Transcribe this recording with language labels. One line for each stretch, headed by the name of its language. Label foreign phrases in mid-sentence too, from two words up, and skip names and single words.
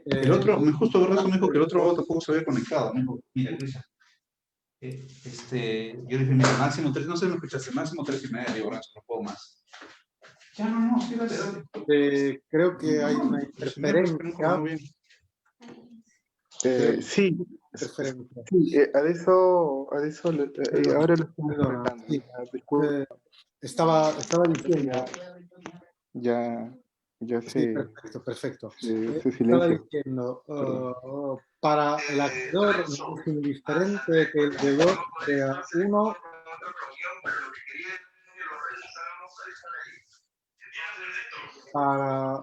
Spanish: El otro, justo hace rato me dijo que el otro tampoco se había conectado. Me dijo, mira, Luisa, yo dije, mira, máximo 3, no sé, me escuchaste, máximo 3:30, digo, Rancho, no puedo más. Ya, no, sí, dale, dale. creo que hay una No, interferencia. bien.
Italian: Sì,
Spanish: Interferencia.
Italian: sì, adesso ora lo stiamo Perdona, ascoltando. sì.
Spanish: Disculpa, Estaba diciendo, ya sí, se, perfecto, perfecto. se Estaba silenció. diciendo, Perdón. para el acreedor no es indiferente que el deudor sea uno. Para